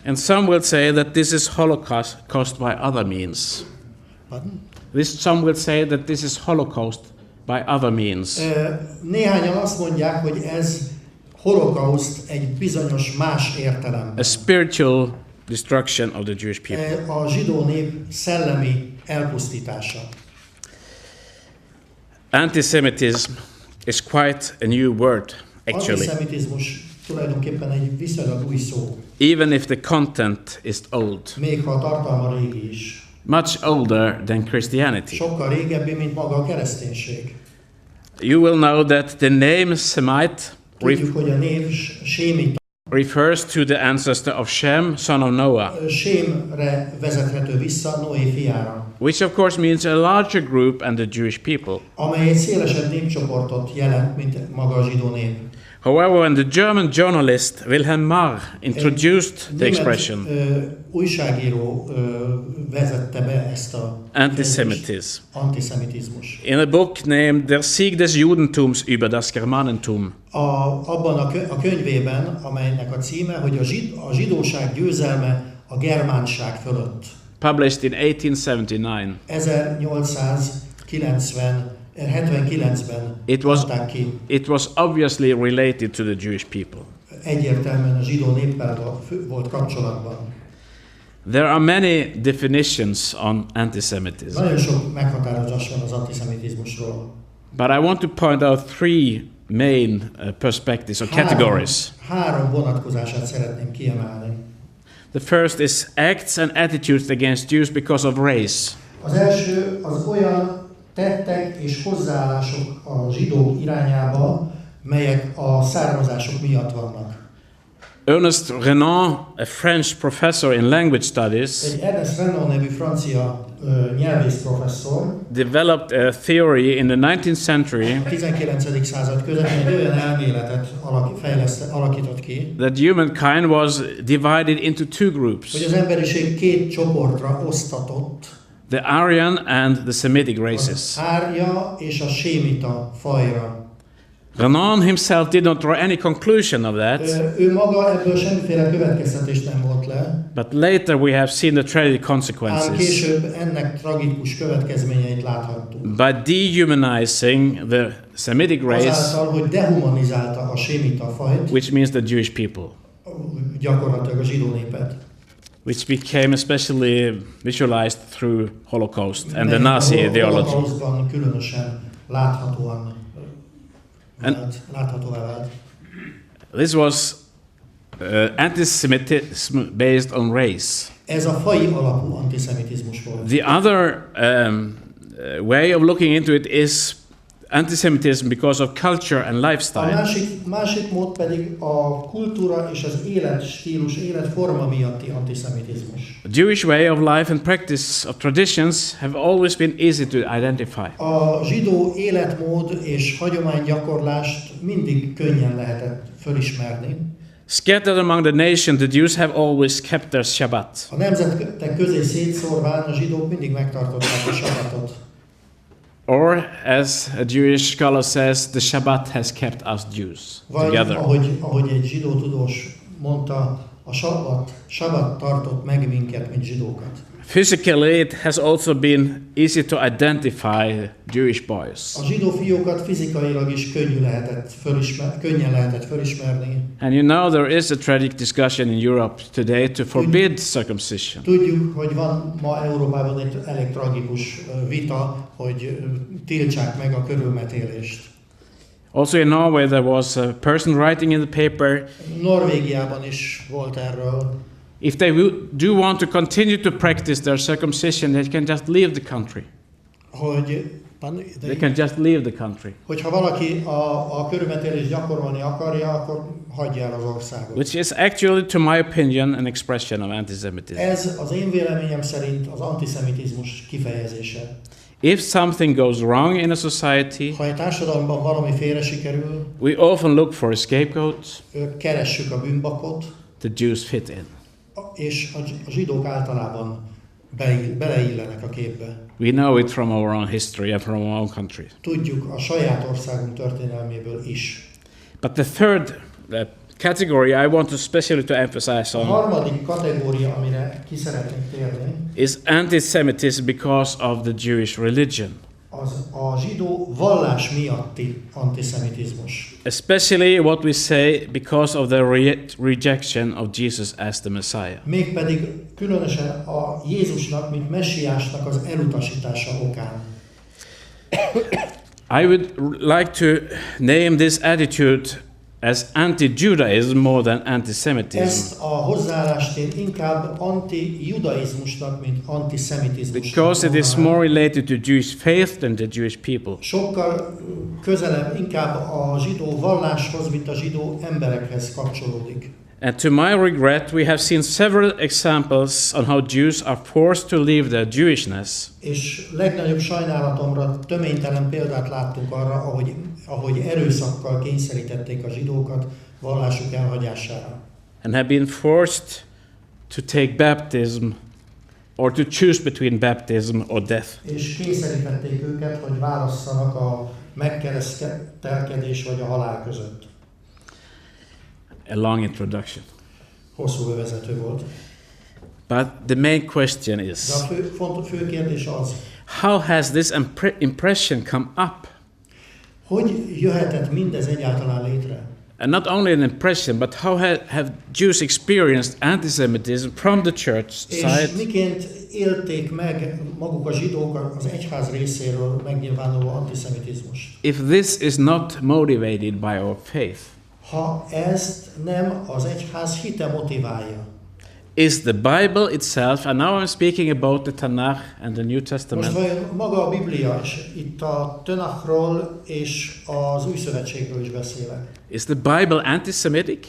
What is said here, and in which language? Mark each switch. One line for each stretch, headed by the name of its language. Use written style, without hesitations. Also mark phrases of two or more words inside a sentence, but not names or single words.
English: And some will say that this is Holocaust caused by other means. Pardon? Some will say that this is Holocaust by other means.
Hungarian: Néhányan azt mondják, hogy ez holokauszt egy bizonyos más értelemben.
English: A spiritual destruction of the Jewish people.
Hungarian: A zsidó nép szellemi elpusztítása.
English: Antisemitism is quite a new word, actually.
Hungarian: Antiszemitizmus tulajdonképpen egy viszonylag új szó.
English: Even if the content is old.
Hungarian: Még ha a tartalma régi is.
English: Much older than Christianity.
Hungarian: Sokkal régebbi, mint maga a kereszténység.
English: You will know that the name Semite
Hungarian: Tudjuk, hogy a név sémita
English: refers to the ancestor of Shem, son of Noah.
Hungarian: Sémre vezethető vissza, Noé fiára.
English: Which of course means a larger group and the Jewish people.
Hungarian: Amely egy szélesebb népcsoportot jelent, mint maga a zsidó nép.
English: However, when the German journalist Wilhelm Marr introduced the expression
Hungarian: újságíró vezette be ezt a antiszemitizmus.
English: In a book named Der Sieg des Judentums über das Germanentum.
Hungarian: Abban a könyvében, amelynek a címe, hogy a zsidóság győzelme a germánság fölött.
English: Published in 1879.
Hungarian: 1879-ben adták ki.
English: It was obviously related to the Jewish people.
Hungarian: Egyértelműen a zsidó néppel volt kapcsolatban.
English: There are many definitions on antisemitism.
Hungarian: Nagyon sok meghatározás van az antiszemitizmusról.
English: But I want to point out three main perspectives or categories.
Hungarian: Három vonatkozását szeretném kiemelni.
English: The first is acts and attitudes against Jews because of race.
Hungarian: Az első az olyan tettek és hozzáállások a zsidók irányába, melyek a származások miatt vannak.
English: Ernest Renan, a French professor in language studies,
Hungarian: egy Ernest Renan nevű francia nyelvész professzor,
English: developed a theory in the 19th century
Hungarian: a 19. század közepén egy olyan elméletet alakított ki,
English: that humankind was divided into two groups.
Hungarian: Hogy az emberiség két csoportra osztatott.
English: The Aryan and the Semitic races.
Hungarian: Az árja és a sémita fajra.
English: Renan himself did not draw any conclusion of that.
Hungarian: Ő maga ebből semmiféle következtetés nem volt le.
English: But later we have seen the tragic consequences.
Hungarian: Ám később ennek tragikus következményeit láthattuk.
English: By dehumanizing the Semitic race,
Hungarian: azáltal, hogy dehumanizálta a sémita fajt,
English: which means the Jewish people,
Hungarian: gyakorlatilag a zsidó népet,
English: which became especially visualized through Holocaust and the Nazi ideology.
Hungarian: Holocaustban különösen láthatóvá vált.
English: This was antisemitism based on race.
Hungarian: Ez a faji alapú antiszemitizmus volt.
English: The other way of looking into it is antisemitism because of culture and lifestyle.
Hungarian: A másik mód pedig a kultúra és az életstílus, életforma miatti antiszemitizmus.
English: The Jewish way of life and practice of traditions have always been easy to identify.
Hungarian: A zsidó életmód és hagyománygyakorlást mindig könnyen lehetett fölismerni.
English: Scattered among the nation, the Jews have always kept their Shabbat.
Hungarian: A nemzetek közé szétszórván a zsidók mindig megtartották a sabbatot.
English: Or, as a Jewish scholar says, the Shabbat has kept us Jews together.
Hungarian: Ahogy egy zsidó tudós mondta, a sabbat tartott meg minket, mint zsidókat.
English: Physically, it has also been easy to identify Jewish boys.
Hungarian: A zsidó fiúkat fizikailag is könnyen lehetett fölismerni.
English: And you know there is a tragic discussion in Europe today to forbid circumcision.
Hungarian: Tudjuk, hogy van ma Európában egy elég tragikus vita, hogy tiltsák meg a körülmetélést.
English: Also in Norway there was a person writing in the paper.
Hungarian: Norvégiában is volt erről.
English: If they do want to continue to practice their circumcision, they can just leave the country. They can just leave the country.
Hungarian: Hogyha valaki a körülmetélést gyakorolni akarja, akkor hagyja el az országot.
English: Which is actually, to my opinion, an expression of antisemitism.
Hungarian: Ez az én véleményem szerint az antiszemitizmus kifejezése.
English: If something goes wrong in a society,
Hungarian: ha egy társadalomban valami félre sikerül,
English: we often look for a scapegoat.
Hungarian: Keressük a bűnbakot.
English: The Jews fit in.
Hungarian: És a zsidók általában beleillenek a képbe.
English: We know it from our own history and from our own country.
Hungarian: Tudjuk a saját országunk történelméből is.
English: But the third category I want to especially to emphasize
Hungarian: A
English: on
Hungarian: harmadik kategória, amire ki szeretnék térni,
English: is anti-Semitism because of the Jewish religion,
Hungarian: az a zsidó vallás miatti antiszemitizmus.
English: especially what we say because of the rejection of Jesus as the Messiah.
Hungarian: Mégpedig különösen a Jézusnak, mint messiásnak az elutasítása okán.
English: I would like to name this attitude as anti-Judaism more than anti-Semitism,
Hungarian: Ezt a hozzáállást én inkább anti-judaizmusnak, mint antiszemitizmusnak
English: because it is
Hungarian: mondanám.
English: more related to Jewish faith than the Jewish people.
Hungarian: Sokkal közelebb inkább a zsidó valláshoz, mint a zsidó emberekhez kapcsolódik.
English: And to my regret, we have seen several examples on how Jews are forced to leave their Jewishness
Hungarian: És legnagyobb sajnálatomra töménytelen példát láttunk arra, ahogy erőszakkal kényszerítették a zsidókat vallásuk elhagyására.
English: and have been forced to take baptism or to choose between baptism or death.
Hungarian: És kényszerítették őket, hogy válasszanak a megkeresztelkedés vagy a halál között.
English: A long introduction.
Hungarian: Hosszú bevezető volt.
English: But the main question is,
Hungarian: De a fő kérdés az,
English: how has this impression come up?
Hungarian: hogy jöhetett mindez egyáltalán létre?
English: And not only an impression, but how have Jews experienced anti-Semitism from the church
Hungarian: És
English: side?
Hungarian: miként élték meg maguk a zsidók az egyház részéről megnyilvánuló antiszemitizmust?
English: If this is not motivated by our faith,
Hungarian: Ha ezt nem az egyház hite motiválja.
English: is the Bible itself, and now I'm speaking about the Tanakh and the New
Hungarian: Most
English: Testament,
Hungarian: vajon maga a Biblia, és itt a Tanachról és az Új Szövetségről is beszélek.
English: is the Bible anti-Semitic?